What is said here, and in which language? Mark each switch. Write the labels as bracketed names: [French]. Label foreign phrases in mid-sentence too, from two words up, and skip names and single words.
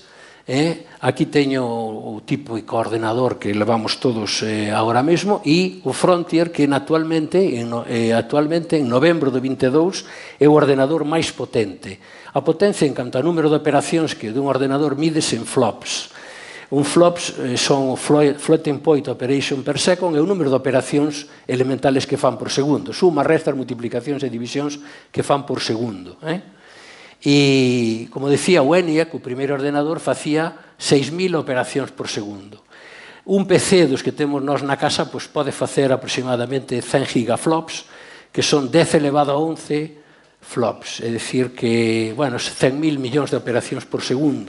[Galician] Aquí teño o típico ordenador que levamos todos agora mesmo, e o Frontier, que actualmente, en novembro do 22, é o ordenador máis potente. A potencia en canto a número de operacións que dun ordenador mides en flops. Un flops son [English] floating point operation per second, [Galician] é o número de operacións elementales que fan por segundo. Sumas, restas, multiplicacións e divisións que fan por segundo. E, como decía, o ENIAC, o primeiro ordenador, facía 6.000 operacións por segundo. Un PC dos que temos nós na casa pode facer aproximadamente 100 gigaflops, que son 10 elevado a 11 flops, é dicir que, bueno, 100.000 millóns de operacións por segundo.